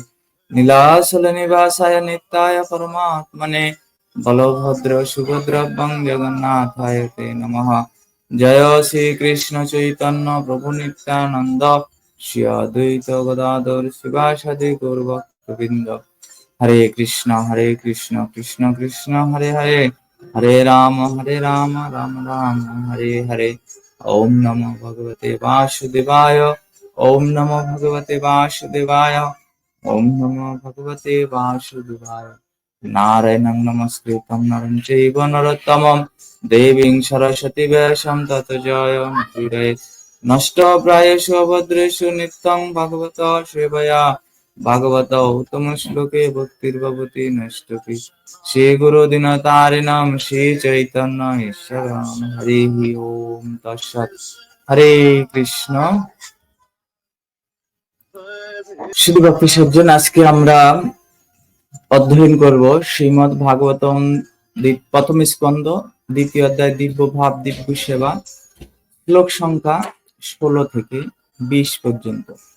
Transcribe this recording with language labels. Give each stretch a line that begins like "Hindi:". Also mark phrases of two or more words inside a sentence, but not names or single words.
Sanskrit: নীলাচল নিবাসায় নিত্যায় পরমাত্মনে বলভদ্র সুভদ্রাভ্যং জগন্নাথায় তে নমঃ। জয় শ্রী কৃষ্ণ চৈতন্য প্রভু নিত্যানন্দ শ্রী অদ্বৈত গদাধর শিবাসাদি গৌরভক্তবৃন্দ। হরে কৃষ্ণ কৃষ্ণ কৃষ্ণ হরে হরে হরে রাম রাম রাম হরে হরে। ওম নমো ভগবতে বাসুদেবায় ওম নমো ভগবতে বাসুদেবায় ওম নমো ভগবতে বাসুদেবায়। নারায়ণং নমস্কৃত্যং নরং চৈব নরোত্তমং দেবীং সরস্বতী ব্যাসং ততো জয়মুদীরয়েৎ। নষ্টপ্রায়েষু অভদ্রেষু নিত্যং ভগবত সেবয়া ভাগবত উত্তম শ্লোকে ভক্তির্ভবতি নষ্টপি। শ্রী গুরু দীনতারিণাং শ্রী চৈতন্য ঈশ্বরং হরি ওম তৎসৎ। হরে কৃষ্ণ।
Bangla: শুধু ভক্তি সজ্জন, আজকে আমরা অধ্যয়ন করব শ্রীমদ্ ভাগবতম প্রথম স্কন্ধ দ্বিতীয় অধ্যায় দিব্য ভাব দিব্য সেবা, শ্লোক সংখ্যা ১৬ থেকে ২০ পর্যন্ত।